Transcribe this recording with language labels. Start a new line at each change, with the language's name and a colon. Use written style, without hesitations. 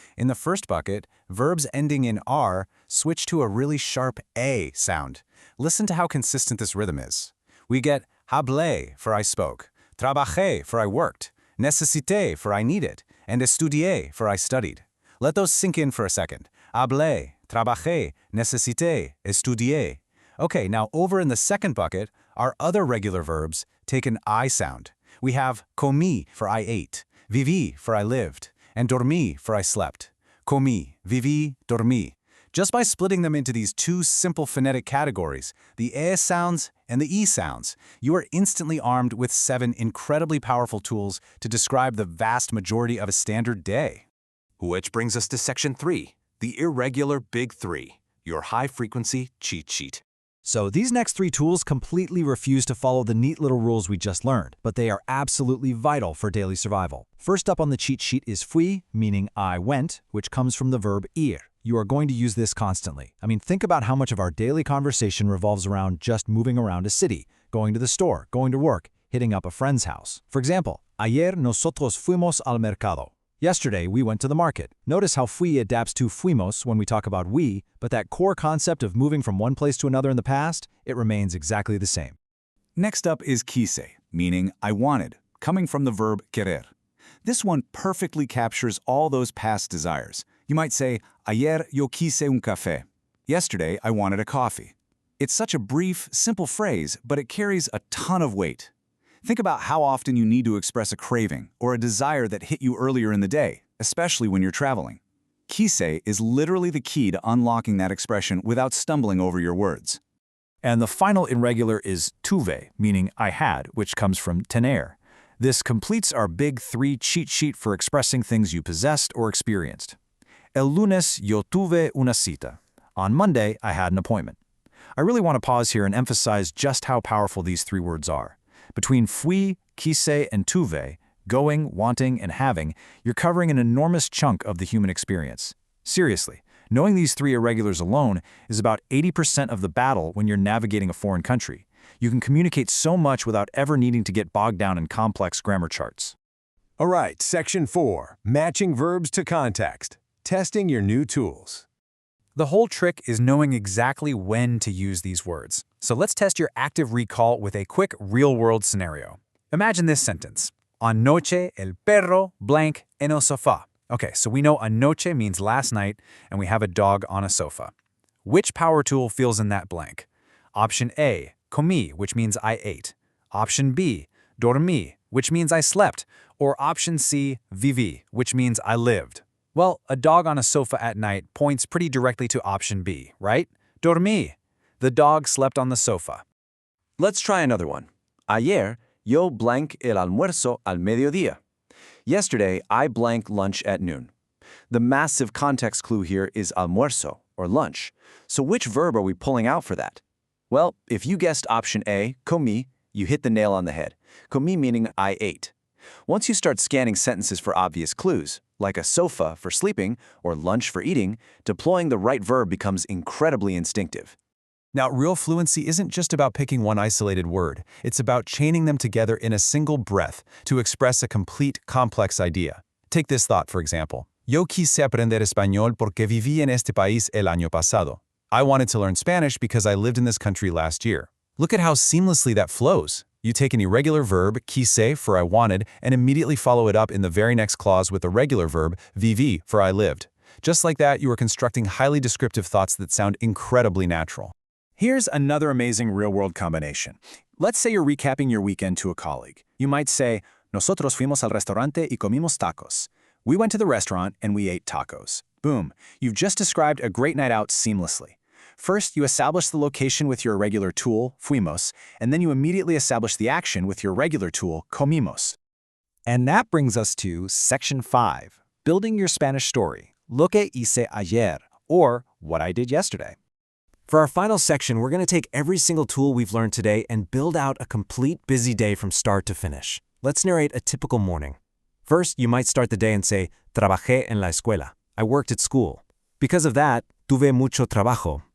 English: In the first bucket, verbs ending in R switch to a really sharp A sound. Listen to how consistent this rhythm is. We get hablé for I spoke, trabajé for I worked, necesité for I needed, and estudié for I studied. Let those sink in for a second.
Spanish: Hablé, trabajé, necesité, estudié.
English: Okay, now over in the second bucket, our other regular verbs take an I sound. We have comí for I ate, viví for I lived, and dormí for I slept.
Spanish: Comí, viví, dormí.
English: Just by splitting them into these two simple phonetic categories, the E sounds and the E sounds, you are instantly armed with 7 incredibly powerful tools to describe the vast majority of a standard day. Which brings us to section 3, the irregular big three, your high-frequency cheat sheet. So these next 3 tools completely refuse to follow the neat little rules we just learned, but they are absolutely vital for daily survival. First up on the cheat sheet is fui, meaning I went, which comes from the verb ir. You are going to use this constantly. Think about how much of our daily conversation revolves around just moving around a city, going to the store, going to work, hitting up a friend's house.
Spanish: For example, ayer nosotros fuimos al mercado.
English: Yesterday, we went to the market. Notice how fui adapts to fuimos when we talk about we, but that core concept of moving from one place to another in the past, it remains exactly the same. Next up is quise, meaning I wanted, coming from the verb querer. This one perfectly captures all those past desires. You might say,
Spanish: ayer yo quise un café.
English: Yesterday, I wanted a coffee. It's such a brief, simple phrase, but it carries a ton of weight. Think about how often you need to express a craving or a desire that hit you earlier in the day, especially when you're traveling. Quise is literally the key to unlocking that expression without stumbling over your words. And the final irregular is tuve, meaning I had, which comes from tener. This completes our big 3 cheat sheet for expressing things you possessed or experienced.
Spanish: El lunes yo tuve una cita.
English: On Monday, I had an appointment. I really want to pause here and emphasize just how powerful these 3 words are. Between fui, quise, and tuve, going, wanting, and having, you're covering an enormous chunk of the human experience. Seriously, knowing these 3 irregulars alone is about 80% of the battle when you're navigating a foreign country. You can communicate so much without ever needing to get bogged down in complex grammar charts. All right, section 4, matching verbs to context, testing your new tools. The whole trick is knowing exactly when to use these words. So let's test your active recall with a quick real-world scenario. Imagine this sentence.
Spanish: Anoche el perro blank en el sofá.
English: Okay, so we know anoche means last night, and we have a dog on a sofa. Which power tool fills in that blank? Option A, comí, which means I ate. Option B, dormí, which means I slept. Or option C, viví, which means I lived. Well, a dog on a sofa at night points pretty directly to option B, right? Dormí. The dog slept on the sofa. Let's try another one.
Spanish: Ayer, yo blank el almuerzo al mediodía.
English: Yesterday, I blank lunch at noon. The massive context clue here is almuerzo, or lunch. So which verb are we pulling out for that? Well, if you guessed option A, comi, you hit the nail on the head. Comi meaning I ate. Once you start scanning sentences for obvious clues, like a sofa for sleeping or lunch for eating, deploying the right verb becomes incredibly instinctive. Now, real fluency isn't just about picking one isolated word. It's about chaining them together in a single breath to express a complete, complex idea. Take this thought, for example.
Spanish: Yo quise aprender español porque viví en este país el año pasado.
English: I wanted to learn Spanish because I lived in this country last year. Look at how seamlessly that flows. You take an irregular verb, quise, for I wanted, and immediately follow it up in the very next clause with a regular verb, viví, for I lived. Just like that, you are constructing highly descriptive thoughts that sound incredibly natural. Here's another amazing real-world combination. Let's say you're recapping your weekend to a colleague. You might say,
Spanish: Nosotros fuimos al restaurante y comimos tacos.
English: We went to the restaurant and we ate tacos. Boom. You've just described a great night out seamlessly. First, you establish the location with your irregular tool, fuimos, and then you immediately establish the action with your regular tool, comimos. And that brings us to Section 5, Building Your Spanish Story,
Spanish: Lo que hice ayer,
English: or What I Did Yesterday. For our final section, we're going to take every single tool we've learned today and build out a complete busy day from start to finish. Let's narrate a typical morning. First, you might start the day and say,
Spanish: Trabajé en la escuela.
English: I worked at school. Because of that,
Spanish: tuve mucho trabajo.